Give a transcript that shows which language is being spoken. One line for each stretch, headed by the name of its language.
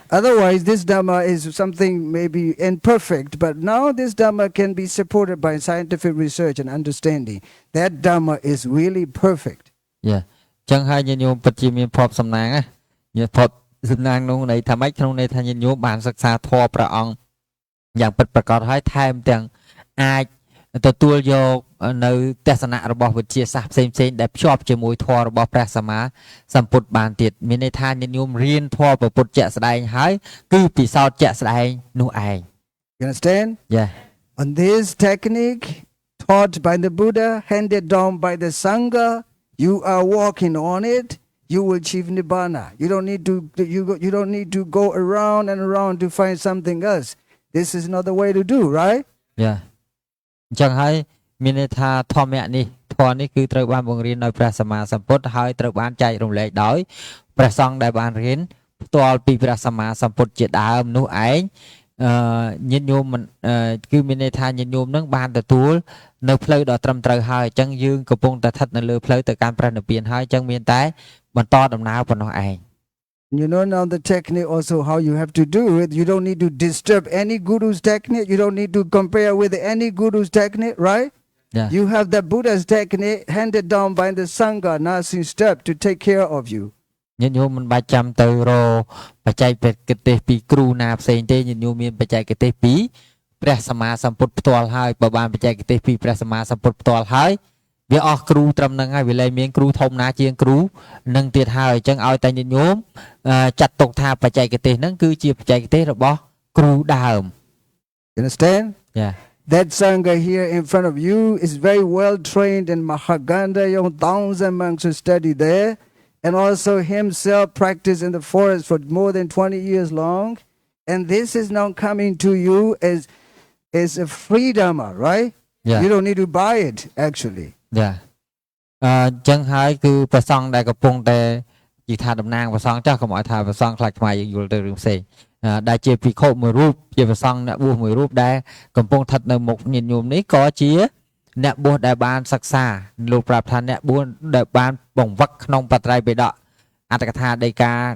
English: Otherwise, this Dhamma is something maybe imperfect, but now this Dhamma can be supported by scientific research and understanding. That Dhamma is really perfect. Yeah.
Khmer: ចឹងហើយញាតិញោមពិតជាមានភ័ព្វសំណាងណាញាតិភ័ព្វសំណាងនោះន័យថាម៉េចក្នុងន័យថាញាតិញោមបានសិក្សាធម៌ព្រះអង្គយ៉ាងពិតប្រាកដហើយថែមទាំងអាចទទួលយកនៅទស្សនៈរបស់វិទ្យាសាស្ត្រផ្សេងៗដែលភ្ជាប់ជាមួយធម៌របស់ព្រះសម្មាសម្ពុទ្ធបានទៀតមានន័យថាញាតិញោមរៀនធម៌ព្រះពុទ្ធជាក់ស្ដែងហើយគឺពិសោធន៍ជាក់ស្ដែងនោះឯង
English: You understand? Yeah. On this technique taught by the Buddha, handed down by the Sangha, you are walking on it, you will achieve Nibbana. You don't need to go around and around to find something else. This is not the way to do, right? Yeah.
Khmer: អញ្ចឹងហើយមានន័យថាធម្មៈនេះធម៌នេះគឺត្រូវបានបង្រៀនដោយព្រះសម្មាសម្ពុទ្ធហើយត្រូវបានចែករំលែកដោយព្រះសង្ឃដែលបានរៀនផ្ទាល់ពីព្រះសម្មាសម្ពុទ្ធជាដើមនោះឯងញាតិញោមគឺមានន័យថាញាតិញោមនឹងបានទទួលនៅផ្លូវដ៏ត្រឹមត្រូវហើយអញ្ចឹងយើងកំពុងតែស្ថិតនៅលើផ្លូវទៅកាន់ព្រះនិព្វានហើយអញ្ចឹងមានតែបន្តដំណើរប៉ុណ្ណោះឯង
English: You know now the technique also how you have to do it. You don't need to disturb any guru's technique. You don't need to compare with any guru's technique, right? Yeah. You have the Buddha's technique handed down by the Sangha, nursing step to take care of you.
Khmer: ញាតិញោមមិនបាច់ចាំទៅរបច្ចេកទេសពីគ្រូណាផ្សេងទេញាតិញោមមានបច្ចេកទេសពីព្រះសម្មាសម្ពុទ្ធផ្ទាល់ហើយបើបានបច្ចេកទេសពីព្រះសម្មាសម្ពុទ្ធផ្ទាល់ហើយវាអស់គ្រូត្រឹមហ្នឹងហើយវាលែងមានគ្រូធំណាជាងគ្រូនឹងទៀតហើយអញ្ចឹងឲ្យតែញាតិញោមចាត់ទុកថាបច្ចេកទេសហ្នឹងគឺជាបច្ចេកទេសរបស់គ្រូដើម
English: You understand? Yeah. That Sangha here in front of you is very well trained in Mahaganda. Thousands monks who study there. And also himself practiced in the forest for more than 20 years long. And this is now coming to you as is a free dharma, right? Yeah. You don't need to buy it actually.
Khmer: យ៉ាចឹងហើយគឺប្រសងដែលកំពុងតែនិយាយថាតំណាងប្រសងចាស់កុំឲ្យថាប្រសងខ្លាចខ្មែរយើងយល់ទៅរឿងផ្សេងដែលជាភិក្ខុមួយរូបជាប្រសងអ្នកបួសមួយរូបដែលកំពុងស្ថិតនៅមុខញាតិញោមនេះក៏ជាអ្នកបួសដែលបានសិក្សាលោកប្រាប់ថាអ្នកបួសដែលបានបង្វឹកក្នុងបត្រៃបិដកអត្តកថាដីកា